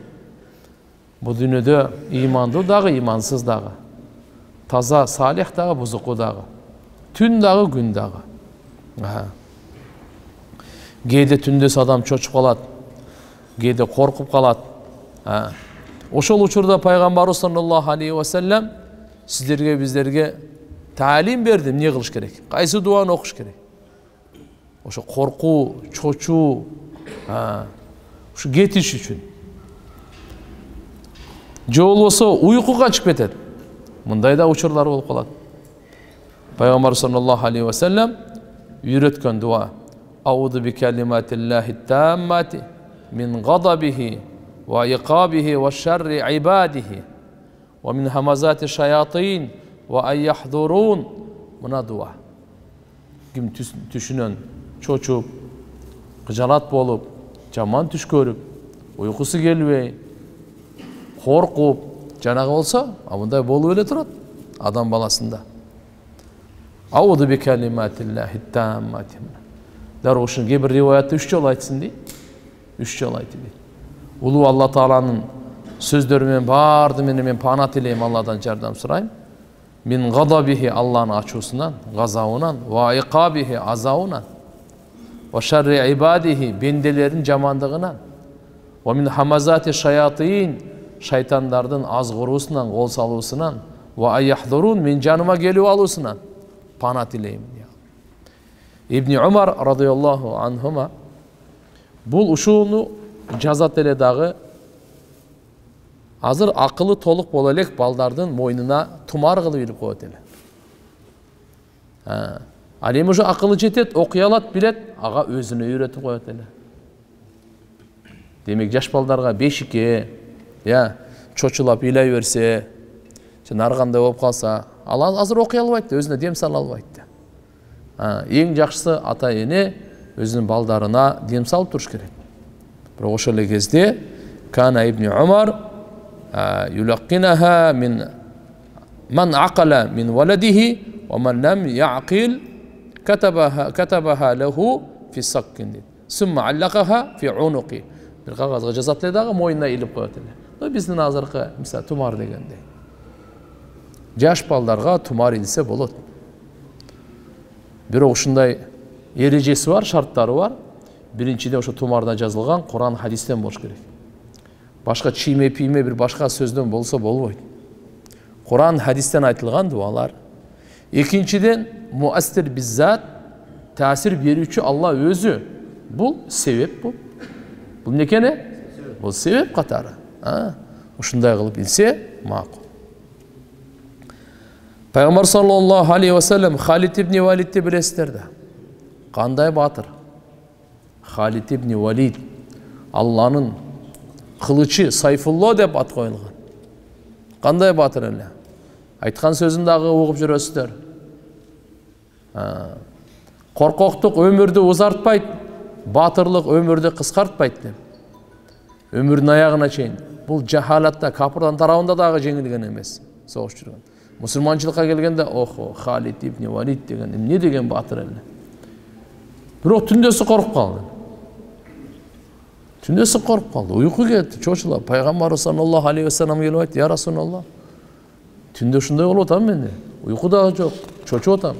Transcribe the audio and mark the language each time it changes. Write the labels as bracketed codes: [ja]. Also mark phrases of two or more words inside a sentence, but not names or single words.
[ky] Бул дүйнөдө имандуу дагы, имансыз дагы, таза, салих дагы, бузуку дагы, түн дагы, күн дагы. Кээде түндөс адам чочуп калат, кээде коркуп калат. Ошол учурда Пайгамбарыбыз [ar] صلى الله عليه وسلم [ky] сиздерге, биздерге таалим берди, эмне кылыш керек, кайсы дуаны окуш керек. Ошо коркуу, чочуу, ушу кетиш үчүн. Же болбосо уйкуга чыгып кетет. Мындай да учурлар болуп калат. [ar] Пайгамбар صلى الله عليه وسلم [ky] үйрөткөн дуа: [ar] أعوذ بكلمات الله التامة من غضبه وعقابه وشر عباده ومن همزات الشياطين وأن يحضرون. [ky] Мына дуа. Ким түшүнөн чочуп, кыжалат болуп, жаман түш көрүп, уйкусу келбей, коркуп, жанагы болсо, мындай болуп эле турат адам баласында. [ar] أعوذ بكلمات الله التامة. [ky] Дәр ушун кээ-бир риваятта 3 жолу айтсын дейт. 3 жолу айтты дейт. Улуу Алла Тааланын сөздөрү менен барды менен мен пана тилейм, Алладан жардам сурайм. [ar] من غضبه, [ky] Алланын ачуусунан, газабынан, [ar] وعقابه, азабынан, وشر عباده, [ky] бенделердин жамандыгынан, [ar] ومن همزات الشياطين, [ky] шайтандардын азгыруусунан, кол салуусунан, [ar] وأن يحضرون, [ky] мен жаныма келип алуусунан пана тилейм. Ибн Умар [ar] رضي الله عنهما [ky] бул ушуну жазат эле дагы. Азыр акылы толук боло элек балдардын мойнуна тумар кылып илип коет эле. Ал эми ушу акылы жетет, окуй алат, билет, ага өзүнө үйрөтүп коет эле. Демек жаш балдарга бешикке, чочулап ыйлай берсе, жана кандай болуп калса, ал азыр окуй албайт, өзүнө дем сала албайт. Ең жакшысы ата эне өзүнүн балдарына дем салып туруш керек. Бирок ошол эле кезде [ar] كان ابن عمر يلقنها من عقل من ولده ومن لم يعقل كتبها له في صك дейт. ثم علقها في عنقه. [ky] Бир кагазга жазат эле дагы мойнуна илип коет эле. Биздин азыркы мисалы тумар дегендей. Жаш балдарга тумар илсе болот. Бирок ушундай эрежеси бар, шарттары бар. Биринчиден ошо тумарда жазылган Куран, хадистен болуш керек. Башка чийме пийме бир башка сөздөн болсо болбойт. Куран, хадистен айтылган дуалар. Экинчиден [ar] المؤثر بالذات, [ky] таасир берүүчү Алла өзү. Бул себеп бул. Бул эмне? Бул себеп катары. Ушундай кылып билсе макул. Пайгамбар [ar] صلى الله عليه وسلم [ky] Халид ибн Валидти билесиздер да. Кандай батыр? Халид ибн Валид. Алланын кылычы Сайфулло деп ат коюлган. Кандай батыр эле? Айткан сөзүн дагы угуп жүрөсүздөр. Коркоктук өмүрдү узартпайт, батырлык өмүрдү кыскартпайт деп. Өмүрдүн аягына чейин. Бул жахалатта, капырдан тарабында дагы жеңилген эмес. Согуш жүргөн. Мусулманчылыкка келгенде Халид ибн Валид деген эмне деген батыр эле. Бирок түндөсү коруп калды. Түндөсү коруп калды. Уйку кетти, чочулап. Пайгамбар [ar] صلى الله عليه وسلم [ky] келип айтты: [ar] "يا رسول الله, [ky] түндө ушундай болуп атам мен. Уйку да жок, чочуп атам."